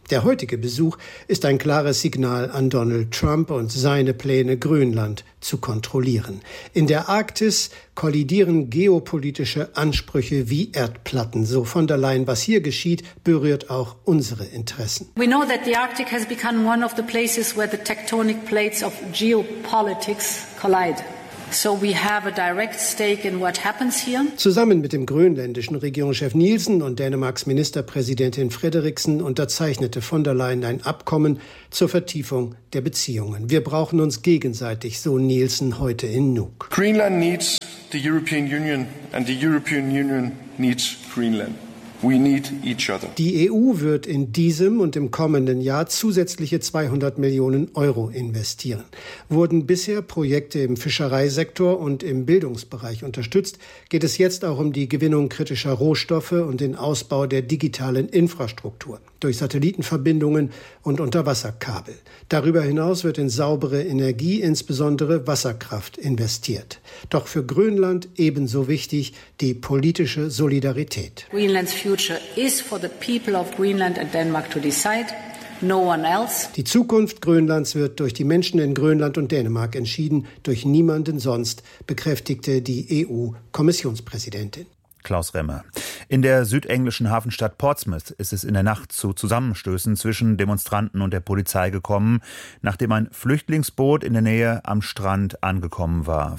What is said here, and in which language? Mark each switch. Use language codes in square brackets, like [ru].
[de] Der heutige Besuch ist ein klares Signal an Donald Trump und seine Pläne, Grönland zu kontrollieren. In der Arktis kollidieren geopolitische Ansprüche wie Erdplatten. So von der Leyen, was hier geschieht, berührt auch unsere Interessen. [en] We know that the Arctic has become one of the places where the tectonic plates of geopolitics collide. So we have a direct stake in what happens here. [de] Zusammen mit dem grönländischen Regierungschef Nielsen und Dänemarks Ministerpräsidentin Frederiksen unterzeichnete von der Leyen ein Abkommen zur Vertiefung der Beziehungen. Wir brauchen uns gegenseitig, so Nielsen heute in Nuuk. [en] Greenland needs the European Union and the European Union needs Greenland. We need each other. [de] Die EU wird in diesem und im kommenden Jahr zusätzliche 200 Millionen Euro investieren. Wurden bisher Projekte im Fischereisektor und im Bildungsbereich unterstützt, geht es jetzt auch um die Gewinnung kritischer Rohstoffe und den Ausbau der digitalen Infrastruktur durch Satellitenverbindungen und Unterwasserkabel. Darüber hinaus wird in saubere Energie, insbesondere Wasserkraft, investiert. Doch für Grönland ebenso wichtig die politische Solidarität. [en] Greenland's future is for the people of Greenland and Denmark to decide. No one else. [de] Die Zukunft Grönlands wird durch die Menschen in Grönland und Dänemark entschieden, durch niemanden sonst, bekräftigte die EU-Kommissionspräsidentin. Klaus Remmer. In der südenglischen Hafenstadt Portsmouth ist es in der Nacht zu Zusammenstößen zwischen Demonstranten und der Polizei gekommen, nachdem ein Flüchtlingsboot in der Nähe am Strand angekommen war.